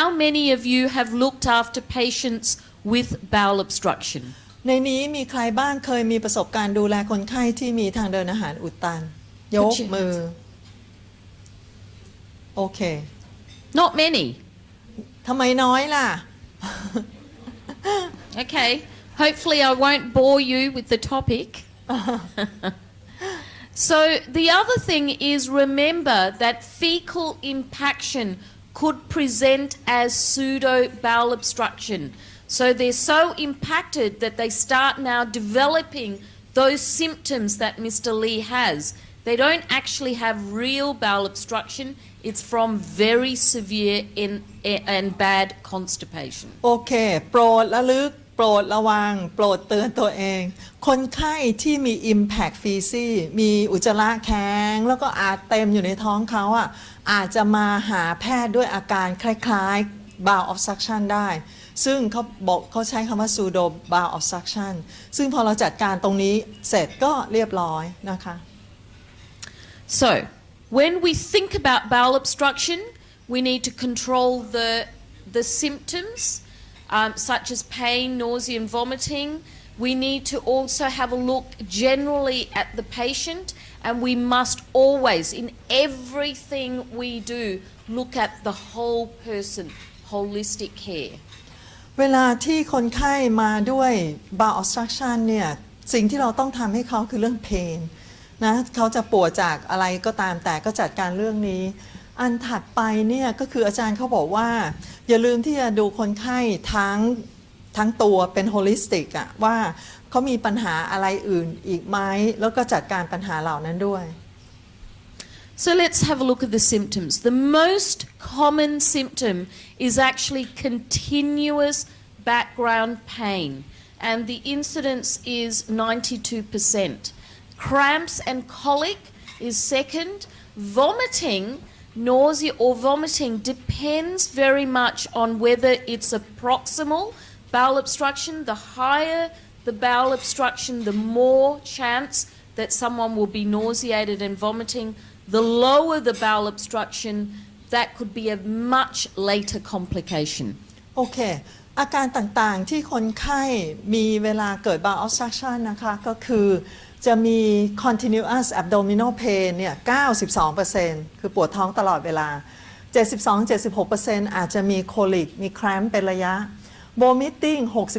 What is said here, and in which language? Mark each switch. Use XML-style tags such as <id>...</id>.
<en>How many of you have looked after patients with bowel obstruction?</en> <th>ในนี้มีใครบ้างเคยมีประสบการณ์ดูแลคนไข้ที่มีทางเดินอาหารอุดตันยกมือโอเค</th> <en>Not many.</en> <th>ทำไมน้อยล่ะ</th> <en>Okay. Hopefully I won't bore you with the topic. So the other thing is remember that fecal impaction could present as pseudo bowel obstruction. So they're so impacted that they start now developing those symptoms that Mr. Lee has. They don't actually have real bowel obstruction. It's from very severe and bad constipation.</en> <th>โอเคโปรดระลึกโปรดระวังโปรดเตือนตัวเองคนไข้ที่มี impact feces มีอุจจาระแข็งแล้วก็อาจเต็มอยู่ในท้องเขาอ่ะอาจจะมาหาแพทย์ด้วยอาการคล้ายๆ bowel obstruction ได้ซึ่งเขาใช้คำว่า pseudo bowel obstruction ซึ่งพอเราจัดการตรงนี้เสร็จก็เรียบร้อยนะคะ</th> <en>So when we think about bowel obstruction, we need to control the symptoms such as pain, nausea and vomiting. We need to also have a look generally at the patient, and we must always, in everything we do, look at the whole person, holistic care.</en> <th>เวลาที่คนไข้มาด้วย bowel obstruction เนี่ยสิ่งที่เราต้องทำให้เขาคือเรื่อง pain นะเขาจะปวดจากอะไรก็ตามแต่ก็จัดการเรื่องนี้อันถัดไปเนี่ยก็คืออาจารย์เขาบอกว่าอย่าลืมที่จะดูคนไข้ทั้งตัวเป็น holistic อะว่าเขามีปัญหาอะไรอื่นอีกไหมแล้วก็จัดการปัญหาเหล่านั้นด้วย</th> <en>So let's have a look at the symptoms. The most common symptom is actually continuous background pain, and the incidence is 92%. Cramps and colic is second. Vomiting, nausea or vomiting depends very much on whether it's a proximal bowel obstruction. The higher the bowel obstruction, the more chance that someone will be nauseated and vomiting. The lower the bowel obstruction, that could be a much later complication.</en> <th>โอเคอาการต่างๆที่คนไข้มีเวลาเกิด bowel obstruction นะคะก็คือจะมี continuous abdominal pain เนี่ย 92% คือปวดท้องตลอดเวลา 72-76% อาจจะมี colic มี cramp เป็นระยะ vomiting 68-100%</th>